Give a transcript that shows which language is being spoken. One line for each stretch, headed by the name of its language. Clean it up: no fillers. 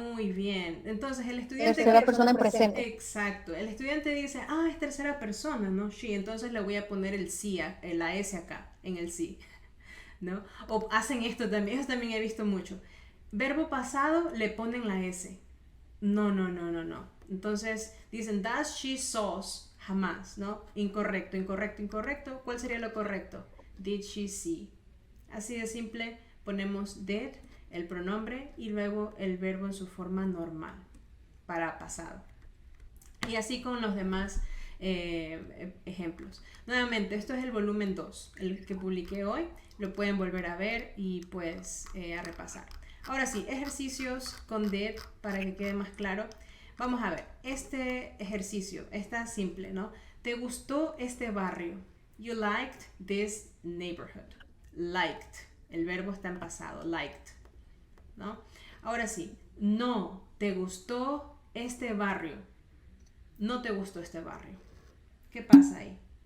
Spanish: Muy bien. Entonces el estudiante... Tercera persona en presente. Exacto. El estudiante dice, es tercera persona, ¿no? She. Entonces le voy a poner el sí, la S acá, en el sí. ¿No? O hacen esto también, eso también he visto mucho. Verbo pasado le ponen la S. No. Entonces dicen,
English: does she saws?
Spanish: Jamás, ¿no? Incorrecto. ¿Cuál sería lo correcto?
English: Did she see?
Spanish: Así de simple, ponemos did, el pronombre, y luego el verbo en su forma normal, para pasado. Y así con los demás ejemplos. Nuevamente, esto es el volumen 2, el que publiqué hoy. Lo pueden volver a ver y pues a repasar. Ahora sí, ejercicios con did para que quede más claro. Vamos a ver, este ejercicio está simple, ¿no? ¿Te gustó este barrio?
English: You liked this neighborhood.
Spanish: Liked, el verbo está en pasado, liked, ¿no? Ahora sí, no, ¿te gustó este barrio? No te gustó este barrio. ¿Qué pasa ahí?